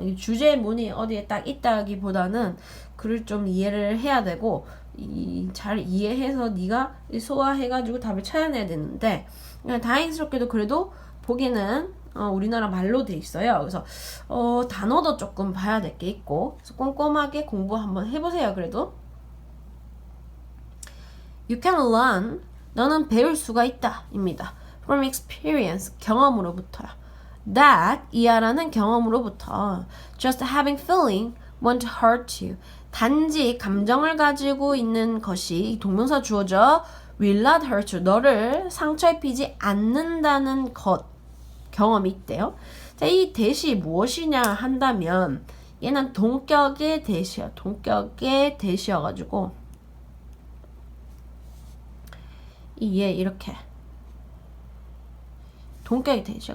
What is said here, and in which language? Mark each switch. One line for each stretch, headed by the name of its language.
Korean: 이 주제문이 어디에 딱 있다기보다는 글을 좀 이해를 해야 되고 잘 이해해서 네가 소화해가지고 답을 찾아내야 되는데 다행스럽게도 그래도 보기는 우리나라 말로 돼 있어요. 그래서 단어도 조금 봐야 될 게 있고 그래서 꼼꼼하게 공부 한번 해보세요. 그래도
English: You can learn,
Korean: 너는 배울 수가 있다 입니다.
English: From experience,
Korean: 경험으로부터요.
English: That,
Korean: 이하라는 경험으로부터
English: Just having feeling won't hurt you.
Korean: 단지 감정을 가지고 있는 것이 동명사 주어져
English: will not hurt you.
Korean: 너를 상처 입히지 않는다는 것 경험이 있대요. 자, 이 대시 무엇이냐 한다면 얘는 동격의 대시야. 동격의 대시여가지고 얘 이렇게 동격의 대시야.